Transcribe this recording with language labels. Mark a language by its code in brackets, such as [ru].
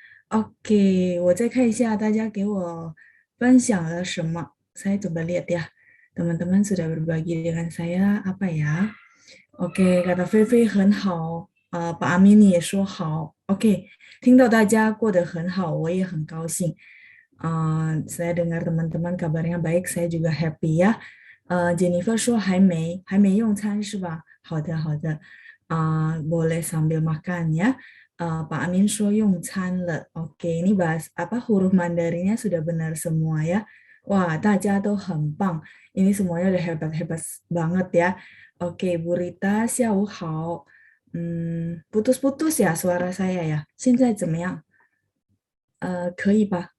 [zh] Oke, 我再看一下大家给我分享了什么. [id] Saya coba lihat ya, teman-teman sudah berbagi dengan saya apa ya? [zh] Oke, kata 菲菲很好，把阿米尼也说好。 Oke, 听到大家过得很好，我也很高兴。 [id] saya dengar teman-teman kabarnya baik, saya juga happy ya. [zh] Jennifer 说还没用餐是吧？好的，好的。 [id] boleh sambil makan ya. Pak Amin [zh] 说用餐了. [id] Oke, ini bahas apa huruf Mandarinnya sudah benar semua ya. [zh] Wah, 大家都很棒. [id] Ini semuanya udah hebat-hebat banget ya. Oke, Bu Rita, [zh] 下午好. [id] Putus-putus ya suara saya ya. [zh] 现在怎么样？可以吧？